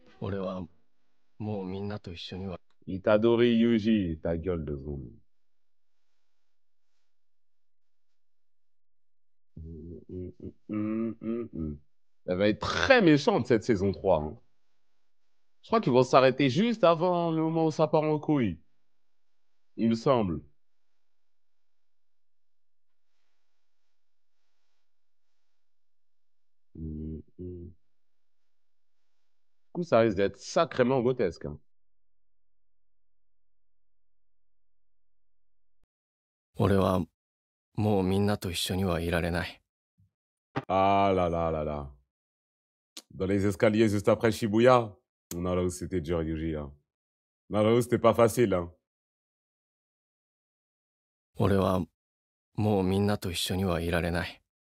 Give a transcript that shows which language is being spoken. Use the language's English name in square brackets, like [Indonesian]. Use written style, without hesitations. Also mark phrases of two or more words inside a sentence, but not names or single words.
[Japanese] 俺はもうみんなと一緒には。 [French] Itadori Yuji, ta gueule de zombie. Elle va être très méchante cette saison 3. Hein. Je crois qu'ils vont s'arrêter juste avant le moment où ça part en couille. Il me semble. Du coup, ça risque d'être sacrément grotesque. Hein. [Japanese] 俺はもうみんなと一緒にはいられない。 [French] Ah là là là là. Dans les escaliers juste après Shibuya. Non, là où c'était dur, Yuji. Hein. Non, là où c'était pas facile. Hein. [Japanese] 俺はもうみんなと一緒にはいられない。